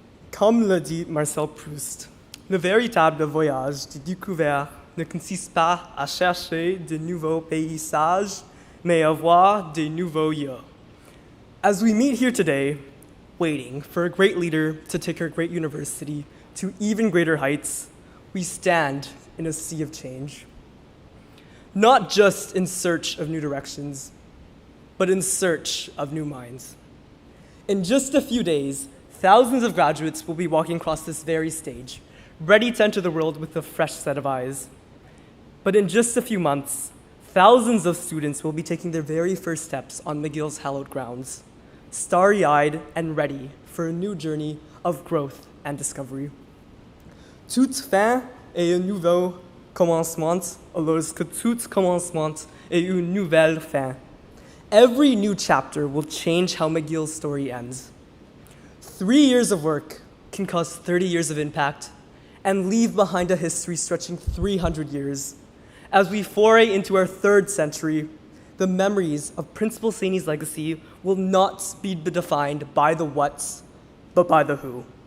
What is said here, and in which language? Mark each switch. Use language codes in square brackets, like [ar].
[fr] Comme le dit Marcel Proust, le véritable voyage de découverte ne consiste pas à chercher de nouveaux paysages, mais à voir de nouveaux yeux. [en] As we meet here today, waiting for a great leader to take our great university to even greater heights, we stand in a sea of change. Not just in search of new directions, but in search of new minds. In just a few days, thousands of graduates will be walking across this very stage, ready to enter the world with a fresh set of eyes. But in just a few months, thousands of students will be taking their very first steps on McGill's hallowed grounds, starry-eyed and ready for a new journey of growth and discovery. [fr] Toute fin est un nouveau commencement, alors que tout commencement est une nouvelle fin. [en] Every new chapter will change how McGill's story ends. 3 years of work can cause 30 years of impact and leave behind a history stretching 300 years. As we foray into our third century, the memories of Principal Saini's legacy will not be defined by the whats, but by the who.